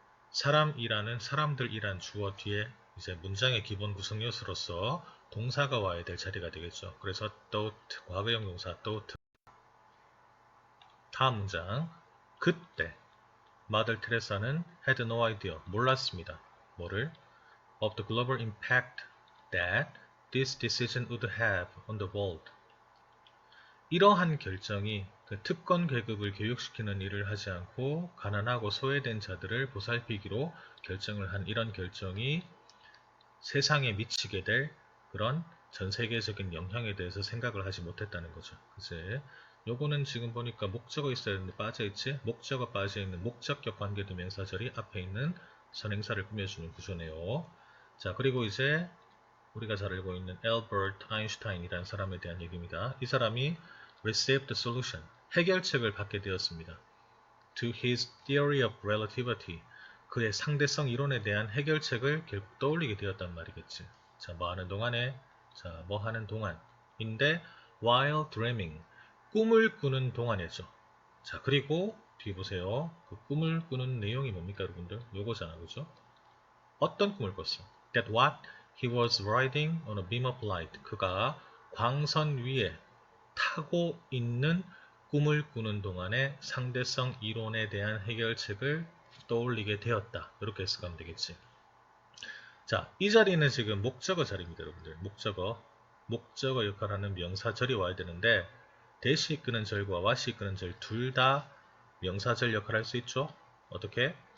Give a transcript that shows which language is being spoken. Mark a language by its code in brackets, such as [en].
[ko] 사람이라는 사람들이란 주어 뒤에 이제 문장의 기본 구성 요소로서 동사가 와야 될 자리가 되겠죠. 그래서 thought 과거형 동사 thought. 다음 문장. 그때 마들 테레사는 [en] had no idea [ko] 몰랐습니다. 뭐를? [en] of the global impact that this decision would have on the world. [ko] 이러한 결정이 그 특권 계급을 교육시키는 일을 하지 않고 가난하고 소외된 자들을 보살피기로 결정을 한 이런 결정이 세상에 미치게 될 그런 전 세계적인 영향에 대해서 생각을 하지 못했다는 거죠. 그치? 요거는 지금 보니까 목적어 있어야 되는데 빠져있지? 목적어 빠져있는 목적격 관계대명사절이 앞에 있는 선행사를 꾸며주는 구조네요. 자, 그리고 이제 우리가 잘 알고 있는 엘버트 아인슈타인이라는 사람에 대한 얘기입니다. 이 사람이 [en] received the solution, [ko] 해결책을 받게 되었습니다. [en] to his theory of relativity, [ko] 그의 상대성 이론에 대한 해결책을 결국 떠올리게 되었단 말이겠지. 자, 뭐 하는 동안에? 자, 뭐 하는 동안인데 [en] while dreaming, [ko] 꿈을 꾸는 동안이죠. 자, 그리고 뒤에 보세요. 그 꿈을 꾸는 내용이 뭡니까, 여러분들? 요거잖아, 그죠? 어떤 꿈을 꿨어? [en] That what he was riding on a beam of light. [ko] 그가 광선 위에 타고 있는 꿈을 꾸는 동안에 상대성 이론에 대한 해결책을 떠올리게 되었다. 이렇게 해석하면 되겠지. 자, 이 자리는 지금 목적어 자리입니다, 여러분들. 목적어 역할하는 명사절이 와야 되는데 대시 이끄는 절과 와시 이끄는 절 둘 다 명사절 역할을 할 수 있죠. 어떻게?